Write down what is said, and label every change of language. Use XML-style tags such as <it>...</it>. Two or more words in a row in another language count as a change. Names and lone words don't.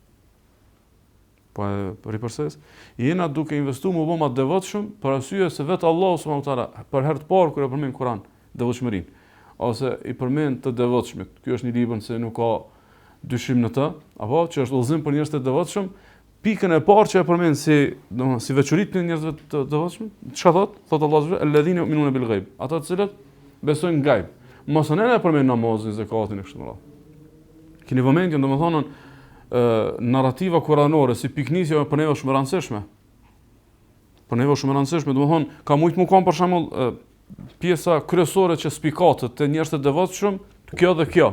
<sq>Po ripërses, jena duke investuar më bëma devotshëm për arsye se vetë Allahu</sq> <ar>سبحانه وتعالى</ar> <sq>për herë të parë kur e përmend Kur'an devotshmërinë ose i përmend të devotshmit. Ky është një libër se nuk ka dyshim në të, apo që është udhëzim për njerëz të devotshëm. Pikën e parë që e përmend si veçoritë të njerëzve të devotshëm, çka thot? Thot Allahu</sq> <ar>الذين يؤمنون بالغيب.</ar> <sq>Ata të cilët besojnë në gajb. Mos e përmend namazin, zakatin e kështu me radhë. Keni vëmendje domethënë narrativa kuranore si piknisja për neve është më rëndësishme. Për neve është më rëndësishme, domethënë ka mujt më kanë për shembull pjesa kryesore që spikatët te njerëzit e devotshëm, kjo dhe kjo.</sq>